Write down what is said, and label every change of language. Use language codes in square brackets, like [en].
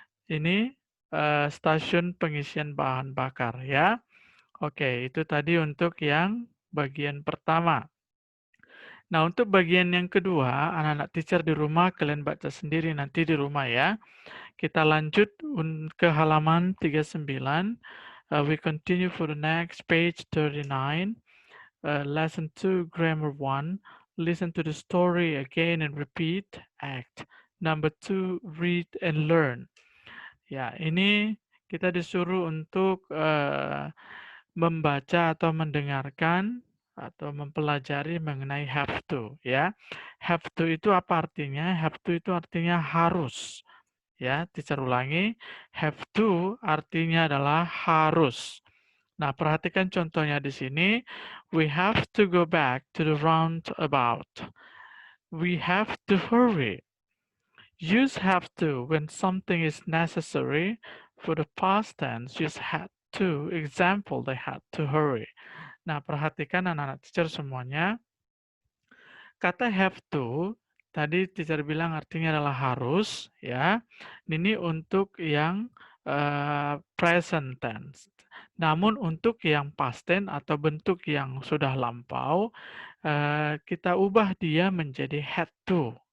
[id] Ini stasiun pengisian bahan bakar ya. Oke, itu tadi untuk yang bagian pertama. Nah, untuk bagian yang kedua, anak-anak teacher di rumah kalian baca sendiri nanti di rumah ya. Kita lanjut ke halaman 39. [en] We continue for the next page 39. Lesson 2, Grammar 1. Listen to the story again and repeat. Act. Number 2, read and learn. [id] Ya, ini kita disuruh untuk membaca atau mendengarkan atau mempelajari mengenai have to ya. Have to itu apa artinya? Have to itu artinya harus. Ya, teacher ulangi. Have to artinya adalah harus. Nah, perhatikan contohnya di sini. [en] We have to go back to the roundabout. We have to hurry. Use have to when something is necessary. For the past tense, use had to. Example, they had to hurry. [id] Nah, perhatikan anak-anak teacher semuanya. Kata have to, tadi teacher bilang artinya adalah harus, ya. Ini untuk yang present tense. Namun untuk yang past tense atau bentuk yang sudah lampau, kita ubah dia menjadi had to.